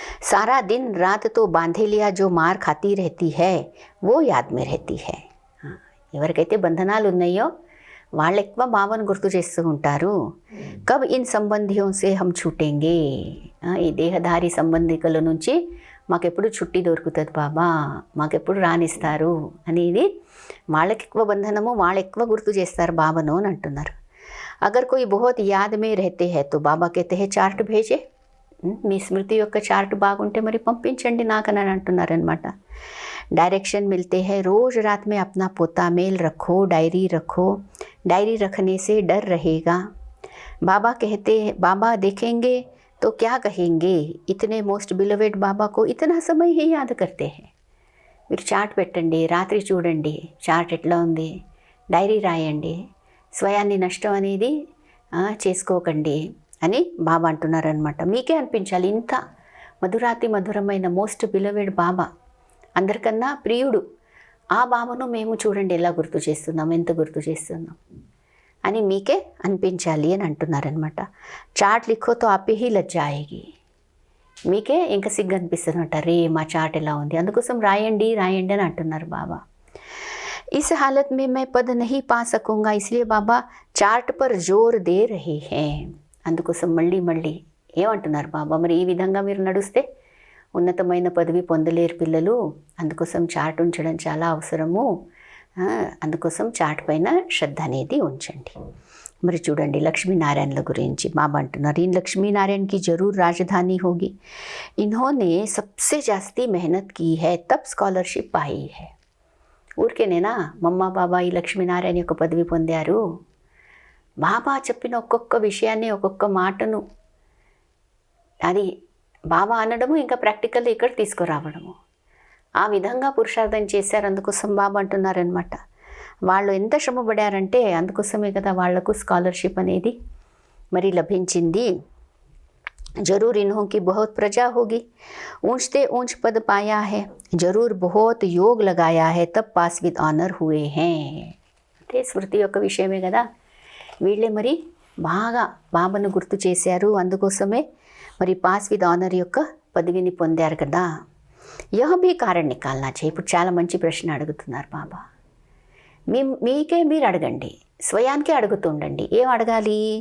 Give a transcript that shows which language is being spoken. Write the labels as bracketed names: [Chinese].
[Hindi] सारा दिन रात तो बांधेलिया जो मार खाती रहती है वो याद में रहती है. [Telugu] ఎవరికైతే బంధనాలు ఉన్నాయో వాళ్ళు ఎక్కువ బాబాను గుర్తు చేస్తూ ఉంటారు. [Hindi] కబ్ ఇన్ సంబంధియోं से हम छूटेंगे, [Telugu] ఈ దేహధారి సంబంధికుల నుంచి మాకెప్పుడు చుట్టి దొరుకుతుంది బాబా, మాకెప్పుడు రానిస్తారు అనేది వాళ్ళకి ఎక్కువ బంధనము, వాళ్ళు ఎక్కువ గుర్తు చేస్తారు బాబాను అని అంటున్నారు. [Hindi] అగర్ కోయి బహుత్ యాద్ మే రహతే హై తో బాబా कहते हैं చార్ట్ భేజే, [Telugu] మీ స్మృతి యొక్క చార్ట్ బాగుంటే మరి పంపించండి నాకని అంటున్నారనమాట. [Hindi] डायरेक्शन मिलते हैं रोज़ रात में अपना पोता मेल रखो, डायरी रखो, डायरी रखने से डर रहेगा. बाबा कहते हैं बाबा देखेंगे तो क्या कहेंगे, इतने मोस्ट बिलोवेड बाबा को इतना समय ही याद करते हैं. [Telugu] మీరు చార్ట్ పెట్టండి, రాత్రి చూడండి చార్ట్ ఎట్లా ఉంది, డైరీ రాయండి, స్వయాన్ని నష్టం అనేది చేసుకోకండి అని బాబా అంటున్నారనమాట. మీకే అనిపించాలి ఇంత మధురాతి మధురమైన మోస్ట్ బిలోవెడ్ బాబా, అందరికన్నా ప్రియుడు ఆ బాబాను మేము చూడండి ఎలా గుర్తు చేస్తున్నాం, ఎంత గుర్తు చేస్తున్నాం అని మీకే అనిపించాలి అని అంటున్నారనమాట. [Hindi] చార్ట్ లిఖోతో ఆపే హీ లజ్జాయేగి, [Telugu] మీకే ఇంకా సిగ్గు అనిపిస్తుందన్నమాట, రే మా చార్ట్ ఎలా ఉంది, అందుకోసం రాయండి అని అంటున్నారు బాబా. [Hindi] इस हालत में मैं पद नहीं पा सकूँगा, इसलिए बाबा चार्ट पर जोर दे रहे हैं. [Telugu] అందుకోసం మళ్ళీ ఏమంటున్నారు బాబా, మరి ఈ విధంగా మీరు నడుస్తే ఉన్నతమైన పదవి పొందలేరు పిల్లలు, అందుకోసం చార్ట్ ఉంచడం చాలా అవసరము, అందుకోసం చార్ట్ పైన శ్రద్ధ అనేది ఉంచండి. మరి చూడండి లక్ష్మీనారాయణల గురించి బాబా అంటున్నారు, [Hindi] इन लक्ष्मीनारायण की जरूर राजधानी होगी, इन्होंने सबसे जास्ती मेहनत की है तब स्कॉलरशिप पाई है. [Telugu] ఊరికేనేనా మమ్మ బాబా ఈ లక్ష్మీనారాయణ యొక్క పదవి పొందారు? బాబా చెప్పిన ఒక్కొక్క విషయాన్ని, ఒక్కొక్క మాటను అది బాబా అనడము, ఇంకా ప్రాక్టికల్ ఇక్కడ తీసుకురావడము, ఆ విధంగా పురుషార్థం చేశారు. అందుకోసం బాబా అంటున్నారనమాట, వాళ్ళు ఎంత శ్రమపడారంటే అందుకోసమే కదా వాళ్లకు స్కాలర్షిప్ అనేది మరి లభించింది. [Hindi] जरूर इन्हों की बहुत प्रजा होगी, ऊंचते ऊंच पद पाया है, जरूर बहुत योग लगाया है तब पास विद ऑनर हुए हैं. [Telugu] అంటే స్మృతి యొక్క విషయమే కదా, వీళ్ళే మరి బాగా బాబాను గుర్తు చేశారు, అందుకోసమే మరి పాస్ విత్ ఆనర్ యొక్క పదవిని పొందారు కదా, [Hindi] యహ భీ కారణ్ నికాల్నా చాహియే. [Telugu] ఇప్పుడు చాలా మంచి ప్రశ్న అడుగుతున్నారు బాబా. మీకే మీరు అడగండి, స్వయానికే అడుగుతుండండి. ఏం అడగాలి?